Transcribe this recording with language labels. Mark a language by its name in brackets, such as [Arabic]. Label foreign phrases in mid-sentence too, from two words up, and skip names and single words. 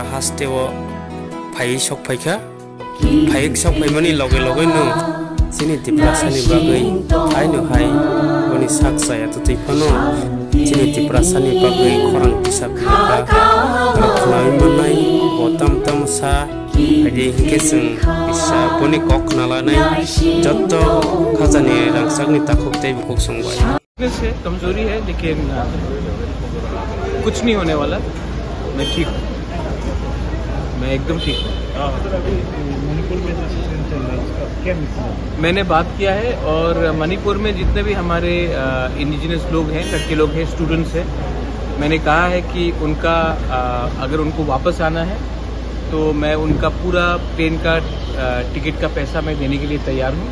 [Kok Borok] hasteo phai sok phaika phai sok phaimani loge loge no chini tipra sani bagai haino hai boni saksa ya to tipano chini tipra sani bagai khorang pisap ka rakhnai manai botam tam sa adi hingkesung bisa boni kok nalanai jotto khajani rangsakni takhok tei bukuk songbai [Hindi] से कमजोरी है लेकिन कुछ नहीं होने वाला। मैं ठीक हूँ, मैं एकदम ठीक हूँ। मणिपुर में क्या मैंने बात किया है और मणिपुर में जितने भी हमारे इंडिजिनस लोग हैं, लड़के लोग हैं, स्टूडेंट्स हैं, मैंने कहा है कि उनका अगर उनको वापस आना है तो मैं उनका पूरा प्लेन का टिकट का पैसा मैं देने के लिए तैयार हूँ।